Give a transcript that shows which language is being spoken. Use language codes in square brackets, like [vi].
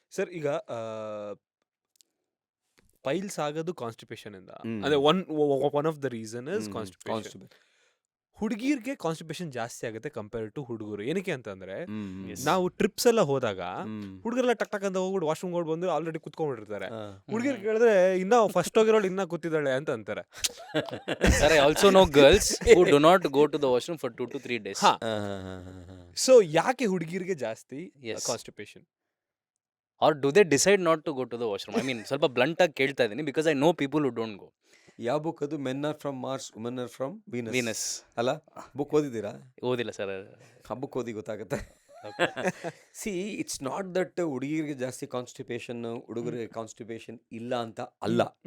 [kn] Sir ಈಗ piles ಆಗೋದು constipation ಇಂದ, ಅಂದ್ರೆ [en] One of the reason is constipation. [kn] ಹುಡುಗಿರ್ಗೆ constipation ಜಾಸ್ತಿ ಆಗುತ್ತೆ ಕಂಪೇರ್ ಟು ಹುಡುಗರು. ಏನಕ್ಕೆ ಅಂತಂದ್ರೆ, ನಾವು ಟ್ರಿಪ್ಸ್ ಎಲ್ಲ ಹೋದಾಗ ಹುಡುಗರೆಲ್ಲ ಟಕ್ ಟಕ್ ಅಂತ ಹೋಗ್ಬಿಟ್ಟು ವಾಶ್ರೂಮ್ ಹೋಗಿ ಬಂದು ಆಲ್ರೆಡಿ ಕುತ್ಕೊಂಡ್ಬಿಟ್ಟಿರ್ತಾರೆ. ಹುಡುಗಿರ್ ಕೇಳಿದ್ರೆ ಇನ್ನ ಫಸ್ಟ್ ಹೋಗಿರೋಳು ಇನ್ನ ಕೂತಿದ್ದಾಳೆ ಅಂತ ಅಂತಾರೆ. [en] Sir, I also know girls who do not go to the washroom for 2 to 3 days. [kn] So ಯಾಕೆ ಹುಡುಗಿರ್ಗೆ ಜಾಸ್ತಿ constipation? [en] Or do they decide not to go to the washroom? I mean, [kn] ಸ್ವಲ್ಪ blunt ಆಗಿ ಕೇಳ್ತಾ ಇದ್ದೀನಿ, [en] because I know people who don't go. [kn] ಯಾವ book ಅದು? [en] men are from Mars, women are from Venus Venus [kn] ಅಲ್ಲ? Book ಓದಿದ್ದೀರಾ? ಓದಿಲ್ಲ sir. ಆ book ಓದಿ ಗೊತ್ತಾಗುತ್ತೆ. [en] see, it's not that [kn] ಹುಡುಗಿರಿಗೆ ಜಾಸ್ತಿ ಕಾನ್ಸ್ಟಿಪೇಷನ್, ಹುಡುಗರಿಗೆ ಕಾನ್ಸ್ಟಿಪೇಷನ್ ಇಲ್ಲ ಅಂತ ಅಲ್ಲ.